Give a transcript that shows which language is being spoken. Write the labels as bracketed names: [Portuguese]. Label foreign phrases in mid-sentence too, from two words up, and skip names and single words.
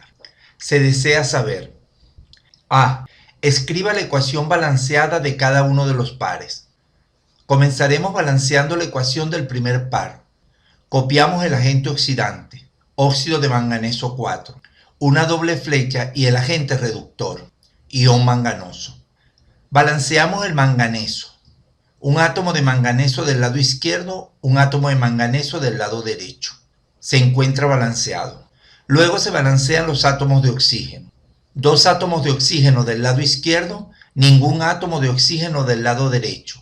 [Spanish] Se desea saber: A. Escriba la ecuación balanceada de cada uno de los pares. Comenzaremos balanceando la ecuación del primer par. Copiamos el agente oxidante, óxido de manganeso 4, una doble flecha y el agente reductor, ion manganoso. Balanceamos el manganeso. Un átomo de manganeso del lado izquierdo, un átomo de manganeso del lado derecho. Se encuentra balanceado. Luego se balancean los átomos de oxígeno. 2 átomos de oxígeno del lado izquierdo, ningún átomo de oxígeno del lado derecho.